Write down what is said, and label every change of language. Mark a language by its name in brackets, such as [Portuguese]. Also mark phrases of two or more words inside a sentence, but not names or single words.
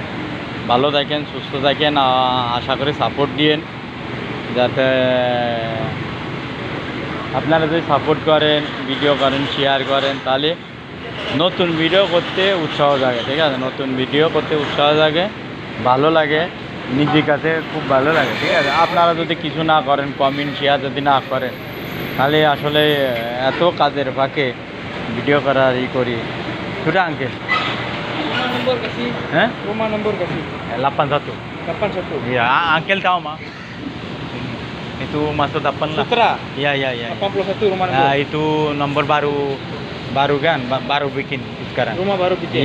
[Bangla] ভালো থাকেন, সুস্থ থাকেন, আশা করি সাপোর্ট দিয়েন, যাতে আপনারা যদি সাপোর্ট করেন, ভিডিও করেন, শেয়ার করেন, তাহলে নতুন ভিডিও করতে উৎসাহ জাগে, ঠিক আছে। নতুন ভিডিও করতে উৎসাহ জাগে, ভালো লাগে, নিজের কাছে খুব ভালো লাগে, ঠিক আছে। আপনারা যদি কিছু না করেন, কমেন্ট শেয়ার যদি না করেন, তাহলে আসলে এত কাজের ফাঁকে ভিডিও করার করি। সুটা আঙ্কেল, [Malay] Rumah nombor kasih. [Bangla] হ্যাঁ, [Malay] Rumah nombor kasih. 81. 81. Iya, Uncle tahu mah. Itu masuk 8 lah. Sutra. Iya, iya, iya. 81 rumah nombor. Nah, itu nomor baru kan, baru bikin sekarang. Rumah baru bikin.